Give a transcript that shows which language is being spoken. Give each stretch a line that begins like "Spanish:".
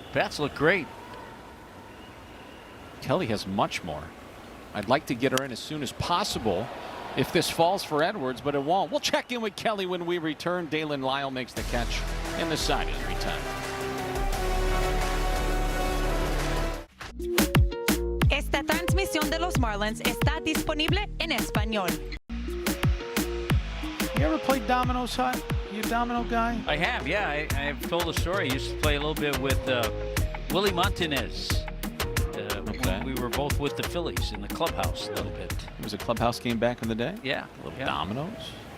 English: Bats look great. Kelly has much more. I'd like to get her in as soon as possible if this falls for Edwards, but it won't. We'll check in with Kelly when we return. Dalen Lyle makes the catch, and the side is retired.
Spanish: Esta transmisión de los Marlins está disponible en español.
English: You ever played dominoes, Hut? You a domino guy? I have, yeah. I've told a story. I used to play a little bit with Willie Montanez. Okay. We were both with the Phillies in the clubhouse a little bit. It was a clubhouse game back in the day? Yeah. A little dominoes.